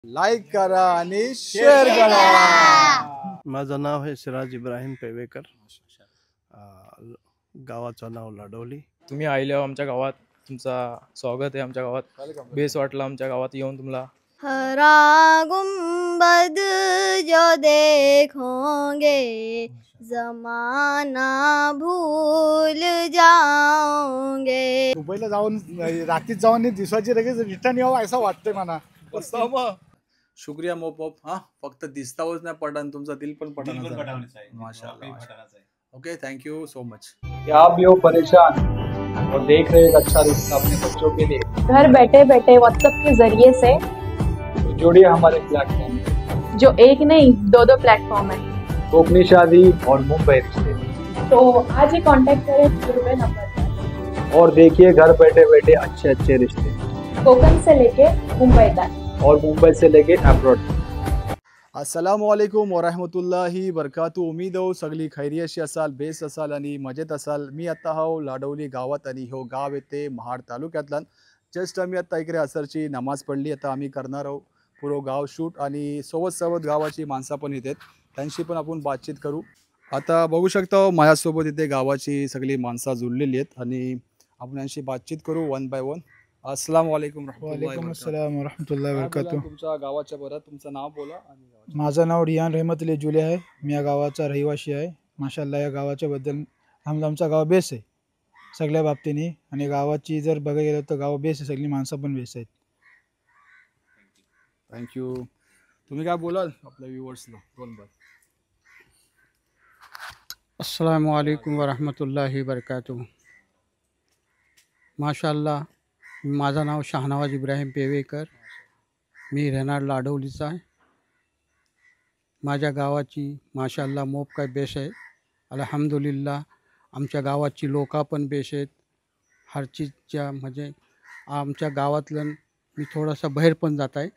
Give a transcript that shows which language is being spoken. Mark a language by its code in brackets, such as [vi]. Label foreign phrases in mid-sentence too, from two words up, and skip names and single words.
[mr] लाईक करा आणि शेअर करा। माझं नाव आहे सिराज इब्राहिम पेवेकर, गावाचं नाव लाडवली। तुम्ही आले हो आमच्या गावात, तुमचा स्वागत आहे आमच्या गावात। बेस वाटलं आमच्या गावात येऊन तुम्हाला। [hi] हरा गुंबद जो देखोगे जमाना भूल जाओगे। [mr] दुबईला जाऊन रात्रीत जाऊन दिवसाची लगेच रिटर्न यावं असं वाटतंय मला। शुक्रिया मोप हाँ, फक्त दिसतावच नाही पठाण, तुमचा दिल पण पठाण माशाअल्लाह। ओके, [en] thank you so much. [hi] क्या आप भी हो परेशान और देख रहे एक अच्छा रिश्ता अपने बच्चों के लिए? घर बैठे बैठे व्हाट्सएप के जरिए से तो जुड़िए हमारे प्लेटफॉर्म, जो एक नहीं दो प्लेटफॉर्म है, कोकनी शादी और मुंबई रिश्ते। तो आज ही कांटेक्ट करें रुपए नंबर पर और देखिए घर बैठे बैठे अच्छे अच्छे रिश्ते, कोकण से लेके मुंबई तक और मुंबई से लेके अब्रॉड। [ar] السلام عليكم ورحمة الله بركاته. [mr] उम्मीद हो सगळी खैरियतशी असाल, बेस असाल आणि मजेत असाल। मी आता हाव लाडवली गावात आणि हो गाव येते महाड तालुक्यातलं। जस्ट आम्ही आता इकडे असरची नमाज पडली, आता आम्ही करणार आहोत पुरं गाव शूट आणि सोबत गावाची माणसं पण येतात, त्यांची पण आपण बातचीत करू। आता बघू शकता माझ्यासोबत इथे गावाची सगळी माणसं जुळलेली आहेत आणि आपण यांची बातचीत करू [en] one by one. [mr] अस्सलामुअलैकुम [ar] السلام ورحمة الله وبركاته. [mr] तुमच्या गावाच्या बरं तुमचं नाव बोला आणि माझं नाव रियान रहमत अली जुले आहे, मी या गावाचा रहिवासी आहे। माशाल्लाह या गावाच्याबद्दल आमचा गाव बेस आहे सगळ्या बाबतीने, आणि गावाची जर बघायला गेलं तर गाव बेस आहे, सगळी माणसं पण बेस आहेत। थँक्यू। तुम्ही काय बोलाल आपल्या व्ह्यूअर्सला दोन बार? [ar] السلام عليكم ورحمة الله وبركاته. [mr] माशाअल्लाह, माझं नाव शहानवाज इब्राहिम पेवेकर, मी राहणार लाडवलीचा आहे। माझ्या गावाची माशाअल्लाह मोप काय बेस आहे, अल्हम्दुलिल्लाह। आमच्या गावाची लोका पण बेस आहेत, हर चीजच्या म्हणजे आमच्या गावातलं मी थोडासा बाहेर पण जात आहे।